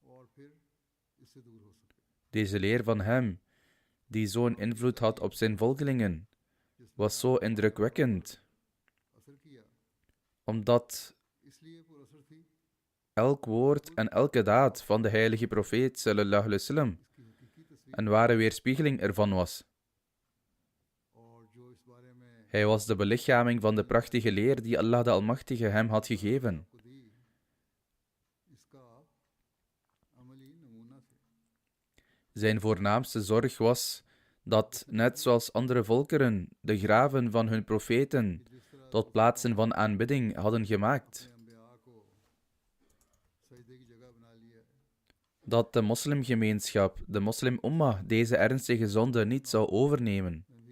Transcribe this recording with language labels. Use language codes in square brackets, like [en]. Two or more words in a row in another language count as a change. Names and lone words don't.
[nl] Deze leer van hem, die zo'n invloed had op zijn volgelingen, was zo indrukwekkend, omdat elk woord en elke daad van de heilige profeet [ar] صلى الله عليه وسلم [nl] een ware weerspiegeling ervan was. Hij was de belichaming van de prachtige leer die Allah de Almachtige hem had gegeven. Zijn voornaamste zorg was dat, net zoals andere volkeren, de graven van hun profeten tot plaatsen van aanbidding hadden gemaakt, dat de moslimgemeenschap, de moslim-ummah, deze ernstige zonde niet zou overnemen.